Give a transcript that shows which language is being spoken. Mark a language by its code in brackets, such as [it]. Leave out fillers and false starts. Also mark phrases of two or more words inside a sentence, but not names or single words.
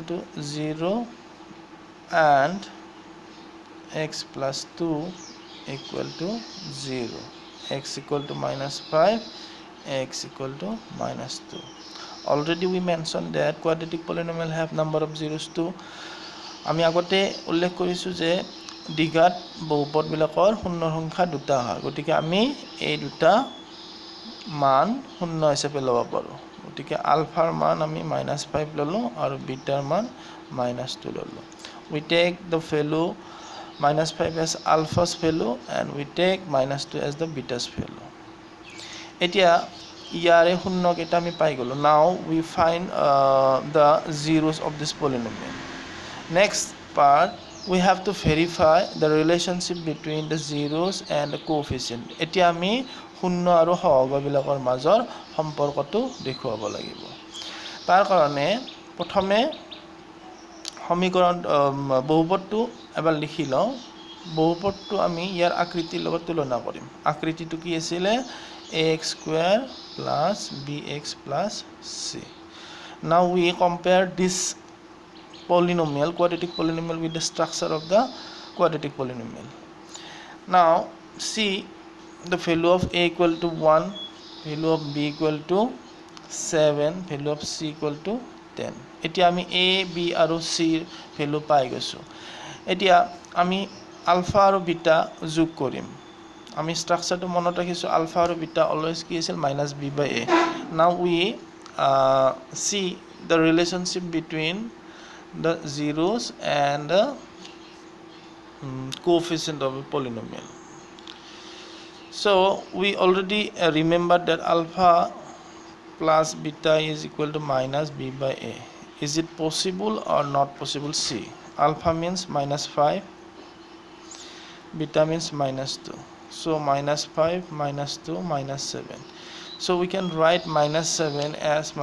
[en] to 0 and x plus 2 equal to 0 x equal to minus 5 x equal to minus 2 already we mentioned that quadratic polynomial have number of zeros too [as] আমি আগতে উল্লেখ কৰিছো যে দ্বিঘাত বহুপদবিলাকৰ শূন্যৰ সংখ্যা দুটা হয় গতিকে আমি এই দুটা মান শূন্য হিচাপে ল'ব পাৰোঁ গতিকে আলফাৰ মান আমি -5 ললো আৰু বিটাৰ মান -2 ললো [en] we take the value -5 as alpha's value and we take -2 as the beta's value [as] এতিয়া ইয়াৰে শূন্য কেইটা আমি পাই গ'লো [en] now we find the zeros of this polynomial next part we have to verify the relationship between the zeros and the coefficient [as] এতিয়া আমি শূন্য আৰু সহগবিলাকৰ মাজৰ সম্পৰ্কটো দেখুৱাব লাগিব তাৰ কাৰণে প্ৰথমে সমীকৰণ বহুপদটো এবাৰ লিখি লওঁ বহুপদটো আমি ইয়াৰ আকৃতিৰ লগত তুলনা কৰিম আকৃতিটো কি আছিল [en] ax square plus bx plus c now we compare this polynomial quadratic polynomial with the structure of the quadratic polynomial now see the value of a equal to 1 value of b equal to 7 value of c equal to 10 [as] এতিয়া আমি [en] a [as] b আৰু c ভ্যালু পাই গৈছো এতিয়া আমি আলফা আৰু বিটা যোগ কৰিম আমি স্ট্ৰাকচাৰটো মনত ৰাখিছো আলফা আৰু বিটা অলৱেজ কি আছিল [en] -b/a now we see the relationship between the zeros and the coefficient of a polynomial so we already remembered that alpha plus beta is equal to -b/a is it possible or not possible see alpha means -5 beta means -2 so -5 -2 -7 so we can write -7 as